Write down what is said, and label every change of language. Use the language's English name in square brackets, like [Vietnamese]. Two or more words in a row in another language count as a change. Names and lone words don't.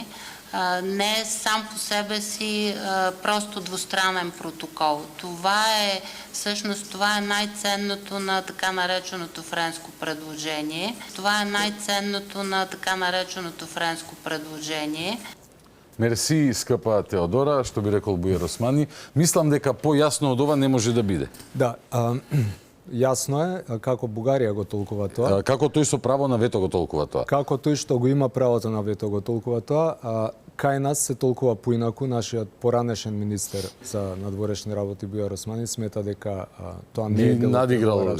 [Bulgarian] Не е сам по себе си просто двустранен протокол. Това е най-ценното на така нареченото френско предложение. Това е най-ценното на така нареченото френско предложение. Мерси, скъпа Теодора, [Macedonian] што би рекол Бујар Османи. Мислам дека појасно од ова не може да биде. Да, јасно е како Бугарија го толкува тоа. Како тој со право на вето го толкува тоа. Како тој што го има правото на вето го толкува тоа, кај нас се толкува поинаку. Нашиот поранешен министер за надворешни работи Бујар Османи смета дека тоа не е дел од